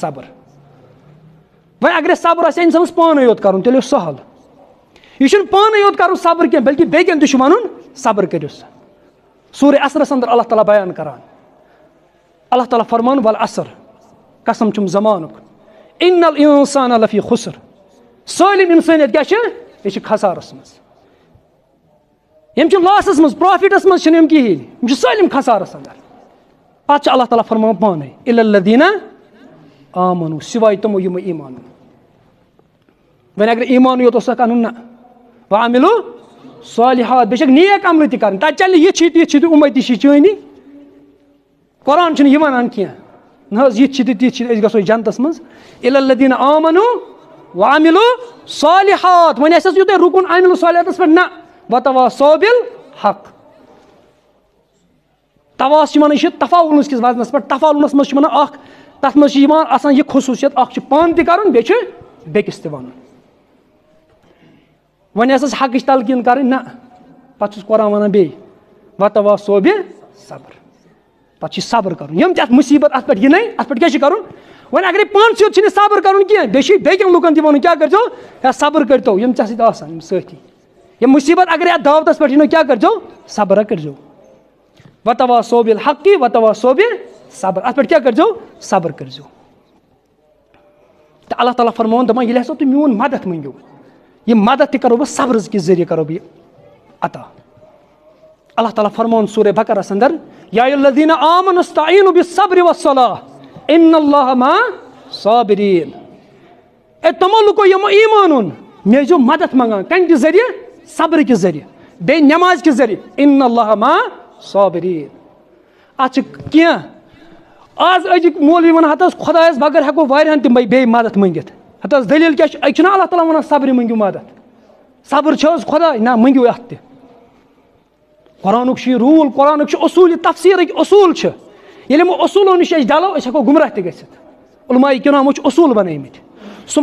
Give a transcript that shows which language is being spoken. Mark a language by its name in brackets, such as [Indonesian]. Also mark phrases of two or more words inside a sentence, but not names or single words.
[Kashmiri] صبر وۄنۍ اگر اَسہِ صبر آسہِ اِنسانَس پانَے یوت کَرُن تیٚلہِ اوس سہل یہِ چھُنہٕ پانَے یوت کَرُن صبر کینٛہہ بلکہِ بیٚکٮ۪ن تہِ چھُ وَنُن صبر کٔرِو سا سورہ عصرَس اَنٛدر اللہ تعالیٰ بیان کَران اللہ تعالیٰ فرمان والعصر قسم چھُم زمانُک [Arabic] اِن الانسان لفی خسر [Kashmiri] سٲلِم اِنسٲنیت کیٛاہ چھِ یہِ چھِ خسارَس منٛز یِم چھِ لاسَس منٛز پرٛافِٹَس منٛز چھِنہٕ یِم کِہیٖنۍ یِم چھِ سٲلِم خسارَس اَنٛدر پَتہٕ چھِ اللہ تعالیٰ فرماوان پانَے [Arabic] اِلَّا الَّذیٖنَ آمَنوٗ [Kashmiri] سِوایے تِمو یِمو ایٖمان اوٚن وۄنۍ اگر ایٖمانٕے یوت اوسکھ اَنُن نہ [Arabic] وَعَمِلوٗ صالِحات [Kashmiri] بیٚیہِ چھَکھ نیک عملہٕ تہِ کَرٕنۍ تَتہِ چَلہِ نہٕ یہِ چھِ تہِ چھِ تہِ اُمَتی چھِ چٲنی قرآن چھُنہٕ یہِ وَنان کینٛہہ نہ حظ یِتھ چھِ تہِ تِتھ چھِ أسۍ گژھو جنتَس منٛز [Arabic] اِلَّا الَّذیٖنَ آمَنوٗ وَعَمِلوٗ صالِحات [Kashmiri] وۄنۍ آسہِ حظ یوٗتاہ رُکُن عامِلوٗ صالِحاتَس پٮ۪ٹھ نہ [Arabic] وَتَواصَوْا بِالْحَق [Kashmiri] تواس چھِ وَنان یہِ چھِ تفاولُس کِس وزنَس پٮ۪ٹھ تفاولُنَس منٛز چھِ وَنان اَکھ تَتھ منٛز چھِ یِوان آسان یہِ خصوٗصیت اَکھ چھُ پانہٕ تہِ کَرُن بیٚیہِ چھُ بیٚکِس تہِ وَنُن وۄنۍ آسہِ اَسہِ حقٕچ تلقیٖن کَرٕنۍ نہ پَتہٕ چھُس قرآن وَنان بیٚیہِ [Arabic] وَتَواصَوْا بِالصبر [Kashmiri] پَتہٕ چھِ صبر کَرُن یِم تہِ اَتھ مُصیٖبت اَتھ پٮ۪ٹھ یِنَے اَتھ پٮ۪ٹھ کیٛاہ چھِ کَرُن وۄنۍ اگرے پانسٕے یوت چھِنہٕ صبر کَرُن کینٛہہ بیٚیہِ چھِ بیٚکٮ۪ن لُکَن تہِ وَنُن کیٛاہ کٔرۍزیو یا صبر کٔرۍتو یِم ژےٚ سۭتۍ آسان یِم سٲتھی یِم مُصیٖبت اگرے اَتھ دعوتَس پٮ۪ٹھ یِنو کیٛاہ کٔرۍزیو صبرا کٔرۍزیو [Arabic] وَتَواصَوْا بِالْحَقِّ وَتَواصَوْا بِالصبر [Kashmiri] اَتھ پٮ۪ٹھ کیٛاہ کٔرۍزیو صبر کٔرۍزیو تہٕ اللہ تعالیٰ فرماوان دَپان ییٚلہِ ہسا تُہۍ میون مدد مٔنٛگِو یہِ مدد تہِ کَرو بہٕ صبرٕ کہِ ذٔریعہٕ کَرو بہٕ یہِ عطا اللہ تعالیٰ فرماوان سورہ بَقرَس اَنٛدر [Arabic] یا الذیٖنَ آمَنوٗ اسْتَعیٖنوٗ بِالصَّبْرِ وَالصَّلَاةِ اِنَّ اللَّهَ مَعَ الصَّابِریٖنَ [Kashmiri] اے تِمو لُکو یِمو ایٖمان اوٚن مےٚ ٲسۍزیو مدد منٛگان کَمہِ کہِ ذٔریعہٕ صبرٕ کہِ ذٔریعہٕ بیٚیہِ نٮ۪مازِ کہِ ذٔریعہٕ [Arabic] اِنَّ اللَّهَ مَعَ الصَّابِریٖنَ [Kashmiri] اَتھ چھِ کینٛہہ آز أزِکۍ مولوی وَنان ہَتہٕ حظ خۄدایَس بغٲر ہٮ۪کو واریاہَن تہِ بیٚیہِ مدد منٛگِتھ ہَتہٕ حظ دٔلیٖل کیٛاہ چھِ أکۍ چھُنہ اللہ تعالیٰ وَنان صبرِ منٛگِو مدد صبر چھِ حظ خۄداے نہ مٔنٛگِو اَتھ تہِ قرآنُک چھُ یہِ روٗل قرآنُک چھُ اصوٗل یہِ تفسیٖرٕکۍ اصوٗل چھِ ییٚلہِ یِمو اصوٗلو نِش أسۍ ڈَلو أسۍ ہٮ۪کو گُمراہ تہِ گٔژھِتھ عُلماے کِرامو چھِ اصوٗل بَنٲومٕتۍ سُم